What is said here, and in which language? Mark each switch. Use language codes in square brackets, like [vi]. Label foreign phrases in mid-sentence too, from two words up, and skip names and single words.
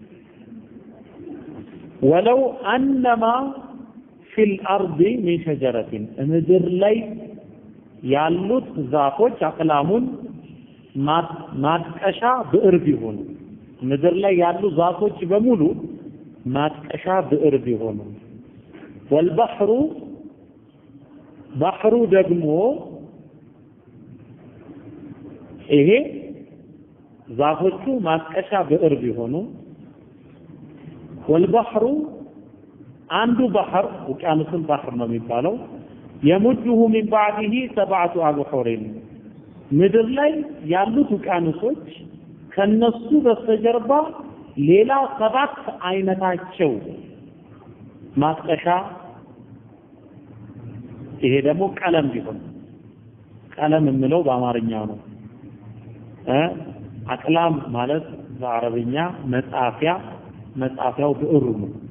[ar] ولو انما في الارض من شجره [am] ምድር ላይ ያሉት ዛፎች አቅላሙን ማጥቀሻ ብዕር ቢሆኑ ምድር ላይ ያሉ ዛፎች በሙሉ ማጥቀሻ ብዕር ቢሆኑ والبحر ባህሩ ደግሞ ይሄ ዛፎቹ ማጥቀሻ ብዕር ቢሆኑ والبحر አንዱ ባህር ውቅያኖስን ባህር ነው የሚባለው [ar] يمده من بعده 7 أبحر [am] ምድር ላይ ያሉት ውቅያኖሶች ከነሱ በስተጀርባ ሌላ 7 አይነታቸው ማጥቀሻ ይሄ ደግሞ ቀለም ቢሆን ቀለም እንለው በአማርኛው ነው አቅላም ማለት በአረብኛ መጻፊያው ብዕሩ ነው